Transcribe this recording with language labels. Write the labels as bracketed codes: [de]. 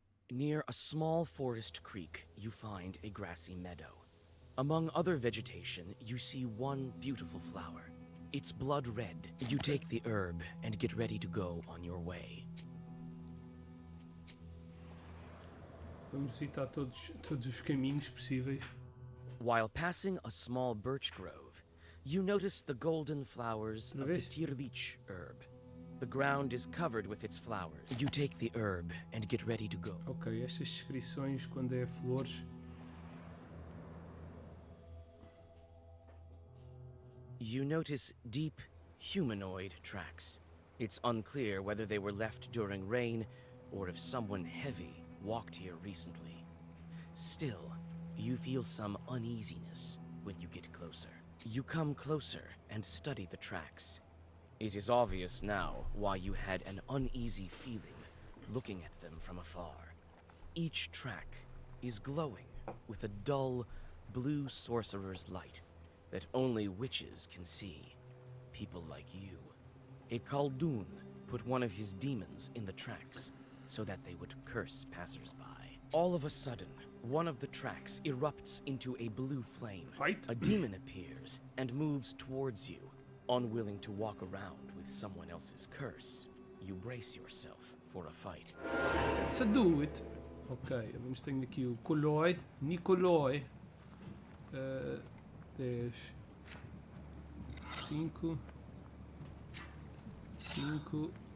[en] Near a small forest creek, you find a grassy meadow. Among other vegetation, you see one beautiful flower. It's blood red. You take the herb and get ready to go on your way. [pt] Vamos visitar todos os caminhos possíveis. [en] While passing a small birch grove, you notice the golden flowers of the tirlich herb. The ground is covered with its flowers. You take the herb and get ready to go. [pt] Ok, estas descrições quando é flores. [en] You notice deep, humanoid tracks. It's unclear whether they were left during rain or if someone heavy walked here recently. Still, you feel some uneasiness when you get closer. You come closer and study the tracks. It is obvious now why you had an uneasy feeling looking at them from afar. Each track is glowing with a dull, blue sorcerer's light that only witches can see. People like you. A Khaldun put one of his demons in the tracks so that they would curse passers-by. All of a sudden, one of the tracks erupts into a blue flame. Fight? A demon appears and moves towards you. Unwilling to walk around with someone else's curse, you brace yourself for a fight. Let's do it. [pt] Ok, vamos ter aqui o Nikolai. 10, 5, 5.